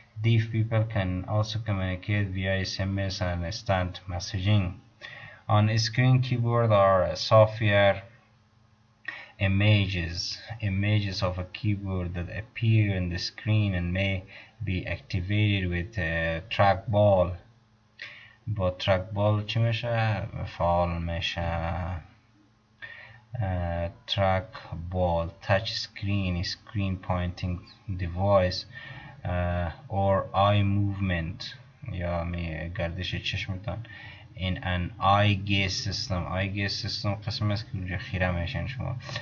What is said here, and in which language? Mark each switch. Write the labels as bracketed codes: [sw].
[en] Deaf people can also communicate via SMS and instant messaging. On screen keyboard are software images of a keyboard that appear on the screen and may be activated with trackball. [fa] با trackball چی میشه؟ فعال میشه. [en] trackball touch screen pointing device or eye movement [fa] یا گردش چشمتان [en] in an eye gaze system [fa] قسم است که اونجا خیره میشن شما.